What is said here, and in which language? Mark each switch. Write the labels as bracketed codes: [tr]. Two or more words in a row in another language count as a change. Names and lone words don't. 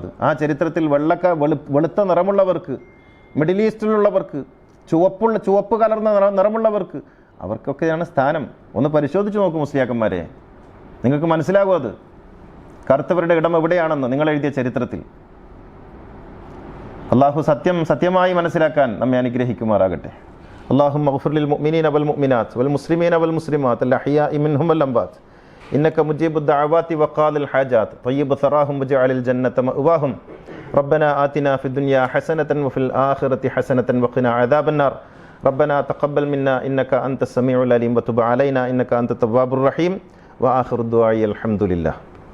[ml] ആ ചരിത്രത്തിൽ വെളുത്ത നിറമുള്ളവർക്ക്, മിഡിൽ ഈസ്റ്റിലുള്ളവർക്ക്, ചുവപ്പ് കലർന്ന നിറമുള്ളവർക്ക്, അവർക്കൊക്കെയാണ് സ്ഥാനം. ഒന്ന് പരിശോധിച്ച് നോക്കൂ മുസ്ലിയാക്കന്മാരെ, നിങ്ങൾക്ക് മനസ്സിലാകും അത് കറുത്തവരുടെ ഇടം എവിടെയാണെന്ന് നിങ്ങൾ എഴുതിയ ചരിത്രത്തിൽ. അള്ളാഹു സത്യമായി മനസ്സിലാക്കാൻ നമ്മെ അനുഗ്രഹിക്കുമാറാകട്ടെ. [ar] اللهم اغفر للمؤمنين والمؤمنات والمسلمين والمسلمات الأحياء منهم والأموات إنك مجيب الدعوات وقاضي الحاجات طيب ثراهم واجعل الجنة مأواهم ربنا آتنا في الدنيا حسنة وفي الآخرة حسنة وقنا عذاب النار ربنا تقبل منا إنك أنت السميع العليم وتب علينا إنك أنت التواب الرحيم وآخر الدعاء الحمد لله.